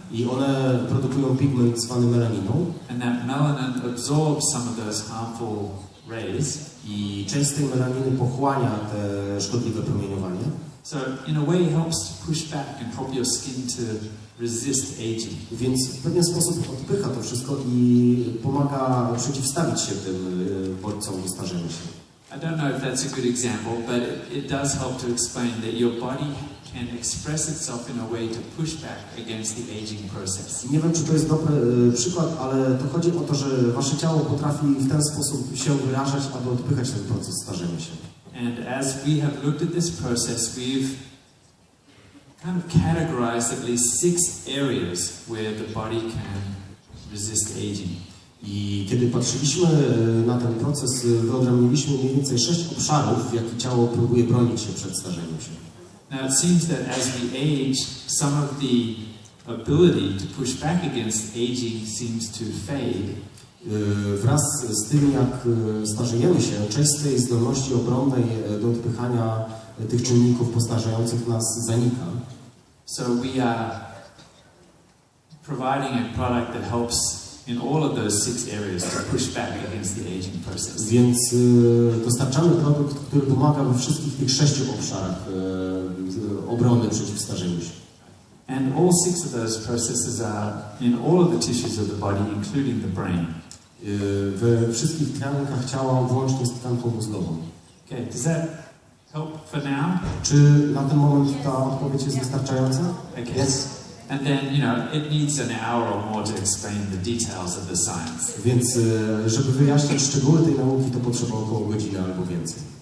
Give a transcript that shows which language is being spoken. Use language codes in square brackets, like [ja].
[pl] I one produkują pigment zwany melaniną. [en] And that melanin absorbs some of those harmful rays. [pl] I część z tej melaniny pochłania te szkodliwe promieniowanie. [en] So in a way helps to push back and help your skin to resist aging. [pl] Więc w pewien sposób odpycha to wszystko i pomaga przeciwstawić się tym bodźcom starzenia się. [en] I don't know if that's a good example, but it does help to explain that your body can express itself in a way to push back against the aging process. [pl] Nie wiem, czy to jest dobry przykład, ale to chodzi o to, że wasze ciało potrafi w ten sposób się wyrażać, aby odpychać ten proces starzenia się. [en] And as we have looked at this process, we've kind of categorized at least 6 areas where the body can resist aging. [pl] I kiedy patrzyliśmy na ten proces, wyodrębniliśmy mniej więcej 6 obszarów, w jakich ciało próbuje bronić się przed starzeniem się. [en] Now it seems that as we age, some of the ability to push back against aging seems to fade. [pl] Wraz z tym, jak starzejemy się, część z tej zdolności obronnej do odpychania tych czynników postarzających nas zanika. [en] So we are providing a product that helps in all of those 6 areas to push back against the aging process. [pl] Więc dostarczamy produkt, który pomaga we wszystkich tych 6 obszarach obrony przeciw starzeniu się. [en] And all 6 of those processes are in all of the tissues of the body, including the brain. [pl] We wszystkich tkankach ciała, włącznie z tkanką mózgową. [en] Okay, does that help for now? [pl] Czy na ten moment ta odpowiedź jest wystarczająca? [en] Okay. Yes. And then, it needs an hour or more to explain the details of the science. [pl] Więc, żeby wyjaśnić szczegóły tej nauki, to potrzeba około godziny albo więcej.